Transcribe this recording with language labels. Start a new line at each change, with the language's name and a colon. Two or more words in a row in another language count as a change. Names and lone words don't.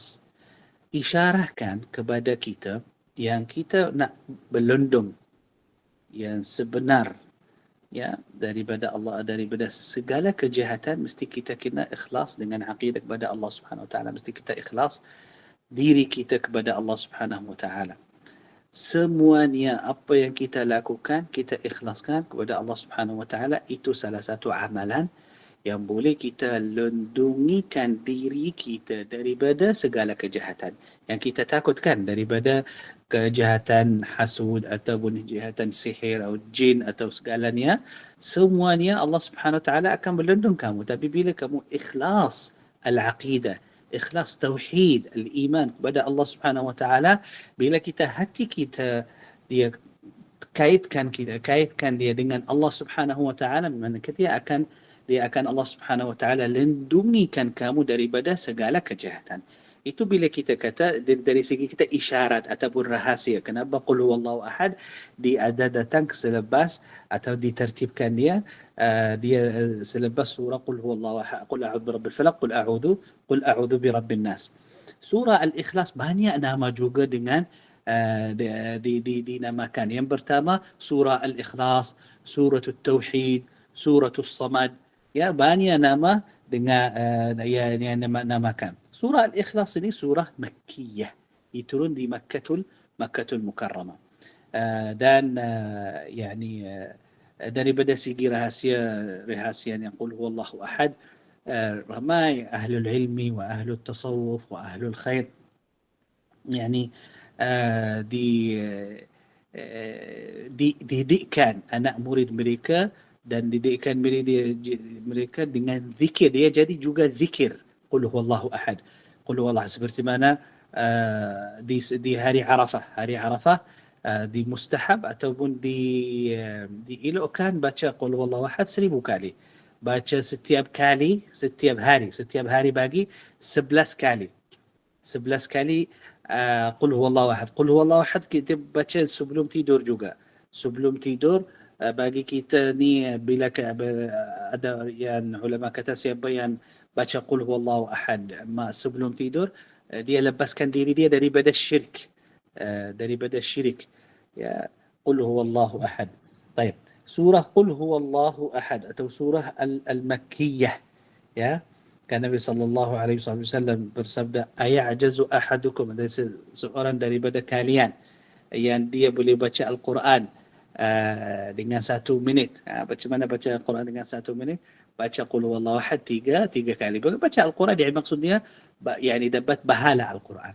Malay: Isyarahkan kepada kita yang kita nak berlindung yang sebenar ya daripada Allah, daripada segala kejahatan, mesti kita kena ikhlas dengan akidah kepada Allah
Arabic: سبحانه وتعالى.
Malay: Mesti kita ikhlas diri kita kepada Allah
Arabic: سبحانه وتعالى.
Malay: Semuanya apa yang kita lakukan, kita ikhlaskan kepada Allah
Arabic: سبحانه وتعالى.
Malay: Itu salah satu amalan yang boleh kita lindungikan diri kita daripada segala kejahatan yang kita takutkan, daripada kejahatan hasud ataupun kejahatan sihir atau jin atau segalanya. Semuanya Allah
Arabic: سبحانه وتعالى
Malay: akan melindung kamu, tapi bila kamu ikhlas al-aqidah, ikhlas tauhid, al-iman kepada Allah
Arabic: سبحانه وتعالى,
Malay: bila kita hati kita dia kaitkan dia dengan Allah
Arabic: سبحانه وتعالى,
Malay: mana dia akan Allah
Arabic: سبحانه وتعالى
Malay: lindungikan kamu daripada segala kejahatan. Itu bila kita kata dari segi kita isyarat ataupun rahasia. Kenapa
Arabic: قل هو الله أحد
Malay: ada datang selepas atau ditertibkan dia selepas surah
Arabic: قل هو الله أحد, قل أعوذ برب الفلق, قل أعوذ برب الناس.
Malay: Surah Al-Ikhlas banyak nama juga dengan dinamakan. Yang pertama surah Al-Ikhlas, surah Tauhid, surah As-Samad. Ya, banyak nama dengan yang namakan. Surah Al-Ikhlas ini surah Makkiyah. Diturun di Makkahul Mukarramah. Dan daripada segi rahasia yang
Arabic: قل هو الله أحد,
Malay: ramai
Arabic: أهل العلم وأهل التصوف وأهل الخير
Malay: yani dididikkan anak murid mereka dan didikkan mereka dengan zikir. Dia jadi juga zikir
Arabic: قل هو الله أحد, قل هو الله,
Malay: seperti mana di hari Arafah di mustahab ataupun dielokkan baca
Arabic: قل هو الله أحد
Malay: 1000 kali. Baca setiap hari bagi 11 kali. 11 kali
Arabic: قل هو الله أحد. قل هو الله أحد
Malay: kita baca sebelum tidur juga. sebelum tidur, bagi kita ni bila ada yang ulama kata siapa yang baca
Arabic: قل هو الله أحد
Malay: sebelum tidur, dia lepaskan diri dia daripada syirik, ya,
Arabic: قل هو الله أحد.
Malay: Baik, surah
Arabic: قل هو الله أحد
Malay: atau surah al-makkiyah, ya, kan Nabi
Arabic: صلى الله عليه وسلم
Malay: bersabda,
Arabic: أيعجز أحدكم,
Malay: ada seorang daripada kalian yang dia boleh baca Al-Quran dengan 1 minit. Macam mana baca Al-Quran dengan 1 minit? Baca
Arabic: قل هو الله أحد
Malay: tiga kali. Baca Al-Quran yang maksudnya yani dapat bahala Al-Quran.